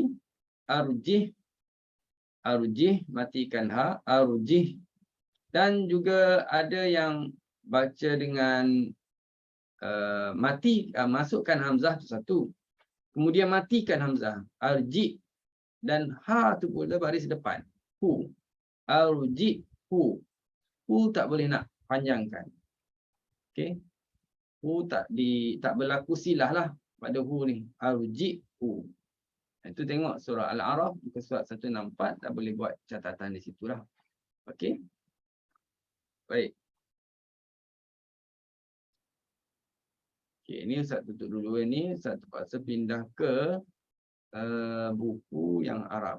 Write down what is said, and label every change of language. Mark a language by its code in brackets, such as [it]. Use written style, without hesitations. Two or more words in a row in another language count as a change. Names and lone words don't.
[ms] Arjih, arjih, matikan ha, arjih. Dan juga ada yang baca dengan masukkan hamzah tu satu, kemudian matikan hamzah, arji, dan ha tu pula baris depan, hu, arji, hu. Hu tak boleh nak panjangkan. Okey. Hu tak berlaku silah lah pada hu ni, arji, hu. Itu tengok surah Al-A'raf muka surat 164, tak boleh buat catatan di situlah. Okey. Baik. Okey, ini Ustaz tutup dulu ini. Ustaz terpaksa pindah ke buku yang Arab.